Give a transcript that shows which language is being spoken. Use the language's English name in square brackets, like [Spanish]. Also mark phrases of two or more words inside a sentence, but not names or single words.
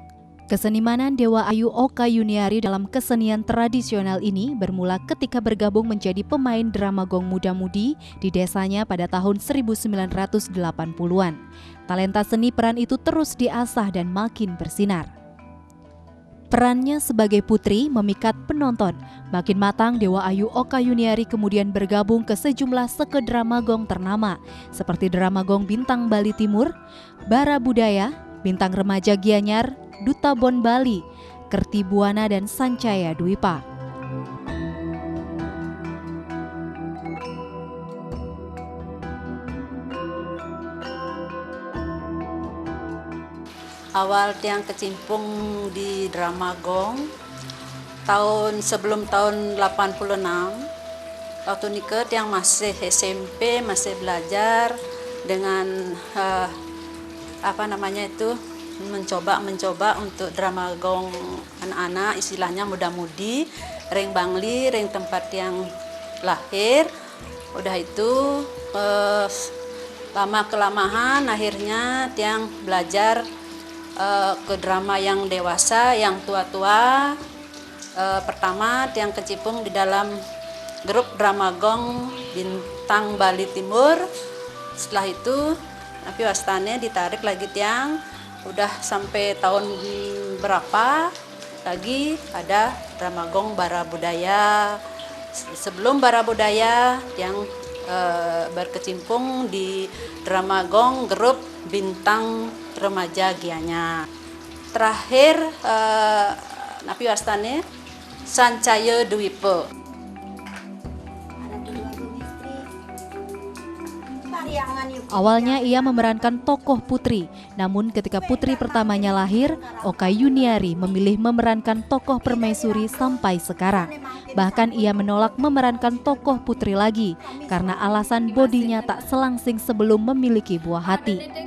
[Indonesian] Kesenimanan Dewa Ayu Oka Yuniari dalam kesenian tradisional ini bermula ketika bergabung menjadi pemain drama Gong muda-mudi di desanya pada tahun 1980-an. Talenta seni peran itu terus diasah dan makin bersinar. Perannya sebagai putri memikat penonton. Makin matang, Dewa Ayu Oka Yuniari kemudian bergabung ke sejumlah seke drama Gong ternama seperti drama Gong Bintang Bali Timur, Bara Budaya, Bintang Remaja Gianyar, Duta Bon Bali, Kerti Buana, dan Sancaya Dwipa. Awal tiang kecimpung di drama Gong sebelum tahun 86. Waktu nikah tiang masih SMP, masih belajar dengan mencoba untuk drama Gong anak-anak, istilahnya muda-mudi, ring Bangli, ring tempat yang lahir. Udah itu lama kelamaan akhirnya tiang belajar ke drama yang dewasa, yang tua-tua. Pertama tiang kecimpung di dalam grup drama Gong Bintang Bali Timur. Setelah itu tapi wastane ditarik lagi tiang, udah sampai tahun berapa lagi ada drama Gong Bara Budaya. Sebelum Bara Budaya tiang berkecimpung di drama Gong grup Bintang Remaja Gianyar. Terakhir [Balinese] napi wastane [Indonesian] Sancaya Dwipa. Awalnya ia memerankan tokoh putri, namun ketika putri pertamanya lahir, Oka Yuniari memilih memerankan tokoh permaisuri sampai sekarang. Bahkan ia menolak memerankan tokoh putri lagi karena alasan bodinya tak selangsing sebelum memiliki buah hati.